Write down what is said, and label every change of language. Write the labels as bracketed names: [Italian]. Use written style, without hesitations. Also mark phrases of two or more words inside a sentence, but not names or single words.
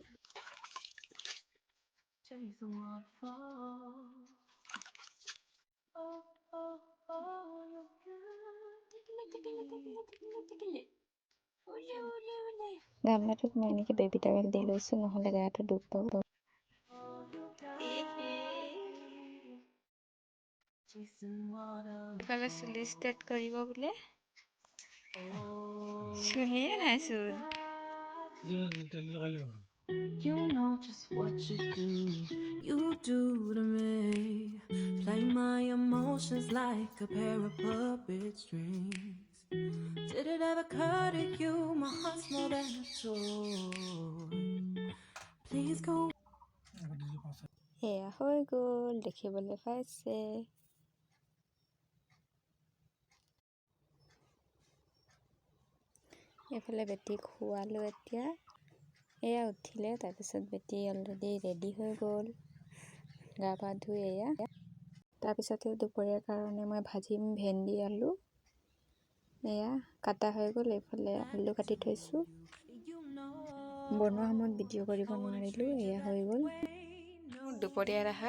[English] Chase the waterfall. Oh, oh, oh, you [Assamese] গামলাটোত মই এনেকৈ [English] baby towel [Assamese] দি লৈছো নহ'লে গাটো দুখ পাব ইফালে চুলি ষ্টেট কৰিব বোলে চুলিয়ে নাইচোন [English] You know just what you do to me. Play my emotions like a pair of puppet strings. Did it ever occur to you my heart's more than a toy? Please go. [Assamese] এয়া হৈ গ'ল দেখিবলৈ পাইছে এইফালে বেটিক খোৱালো এতিয়া এয়া উঠিলে তাৰপিছত বেটি [English] already ready [Assamese] হৈ গ'ল গা পা ধুই এয়া তাৰপিছতে দুপৰীয়াৰ কাৰণে মই ভাজিম ভেন্দি আলু এয়া কাটা হৈ গ'ল এইফালে আলু কাটি থৈছো বনোৱা সময়ত ভিডিঅ' কৰিব নোৱাৰিলোঁ, এয়া হৈ গ'ল দুপৰীয়াৰ আহাৰ।